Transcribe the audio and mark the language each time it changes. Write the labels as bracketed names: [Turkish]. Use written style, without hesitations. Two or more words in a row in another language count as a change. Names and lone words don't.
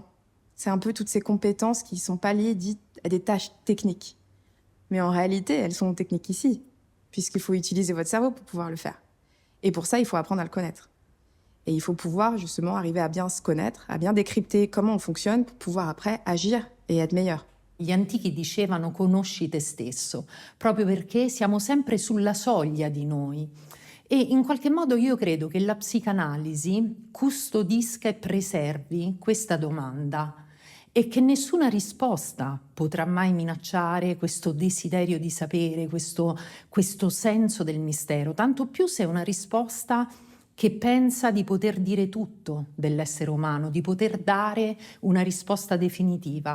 [French] C'est un peu toutes ces compétences qui ne sont pas liées dites à des tâches techniques. Mais en réalité, elles sont techniques ici, puisqu'il faut utiliser votre cerveau pour pouvoir le faire. Et pour ça, il faut apprendre à le connaître. Et il faut pouvoir justement arriver à bien se connaître, à bien décrypter comment on fonctionne pour pouvoir après agir et être meilleur. [Italian] Gli antichi dicevano conosci te stesso, proprio perché siamo sempre sulla soglia di noi. E in qualche modo io credo che la psicanalisi custodisca e preservi questa domanda e che nessuna risposta potrà mai minacciare questo desiderio di sapere, questo senso del mistero, tanto più se è una risposta che pensa di poter dire tutto dell'essere umano, di poter dare una risposta definitiva.